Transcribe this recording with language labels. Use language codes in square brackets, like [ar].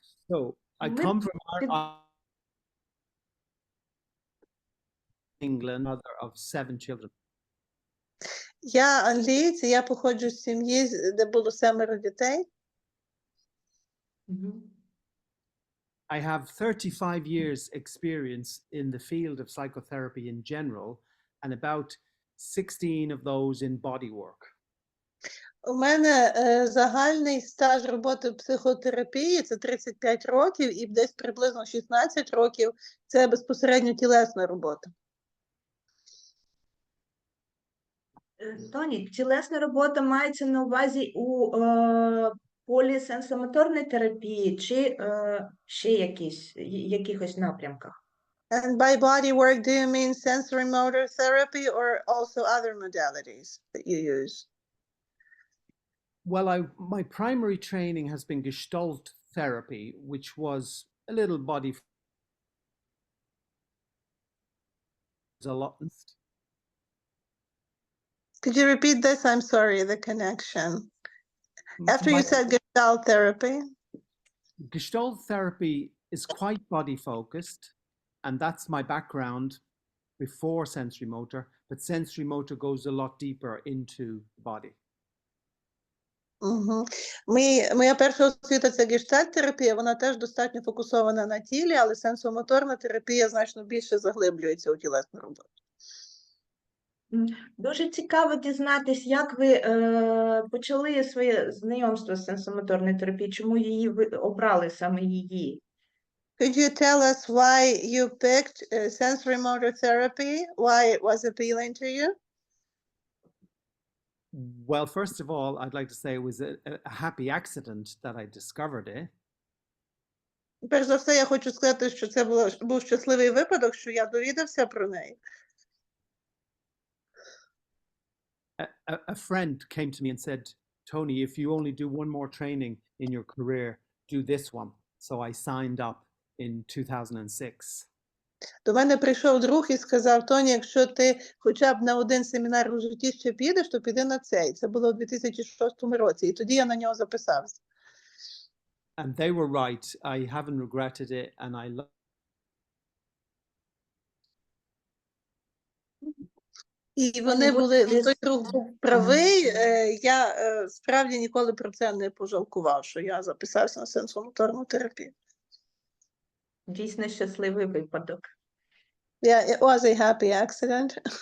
[en] So I come from England, mother of 7 children. [uk] Я англієць, я походжу з сім'ї, де було 7 дітей. [en] I have 35 years experience in the field of psychotherapy in general, and about 16 of those in bodywork. [uk] У мене загальний стаж роботи в психотерапії – це 35 років, і десь приблизно 16 років – це безпосередньо тілесна робота. Тоні, тілесна робота мається на увазі у полі сенсомоторної терапії чи ще якихось напрямках? [en] And by body work, do you mean sensory motor therapy or also other modalities that you use? Well, my primary training has been Gestalt therapy, which was a little body a lot. Could you repeat this? I'm sorry, the connection. After you said Gestalt therapy. Gestalt therapy is quite body focused, and that's my background before sensory motor, but sensory motor goes a lot deeper into the body. [uk] Моя перша освіта – це гештальт-терапія, вона теж достатньо фокусована на тілі, але сенсомоторна терапія значно більше заглиблюється у тілесну роботу. Дуже цікаво дізнатись, як ви почали своє знайомство з сенсомоторною терапією, чому ви обрали саме її? [en] Could you tell us why you picked sensory motor therapy? Why it was appealing to you? Well, first of all, I'd like to say it was a happy accident that I discovered it. [uk] Перш за все, я хочу сказати, що це був щасливий випадок, що я довідався про неї. [en] A friend came to me and said, Tony, if you only do one more training in your career, do this one. So I signed up in 2006. [uk] До мене прийшов друг і сказав: Тоні, якщо ти хоча б на один семінар у житті ще підеш, то піди на цей. Це було у 2006 році, і тоді я на нього записався. [en] And they were right. I haven't regretted it, and I love. [uk] І вони були, той друг був правий, я справді ніколи про це не пожалкував, що я записався на сенсомоторну терапію. Дійсно щасливий випадок. [en] Yeah, it was a happy accident.